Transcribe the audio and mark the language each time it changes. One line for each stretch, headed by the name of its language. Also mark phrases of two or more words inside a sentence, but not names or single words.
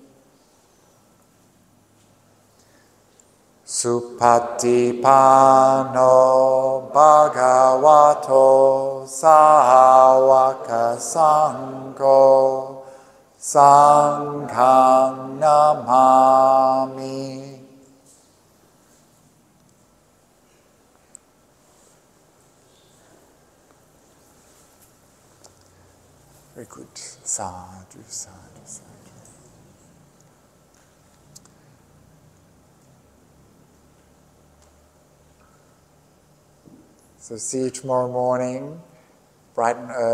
Pali: Supatipano Bhagavato Sāvaka Saṅgho Saṅghang Namami.
English: Very good. Sadhu, sadhu, sadhu. So see you tomorrow morning, bright and early.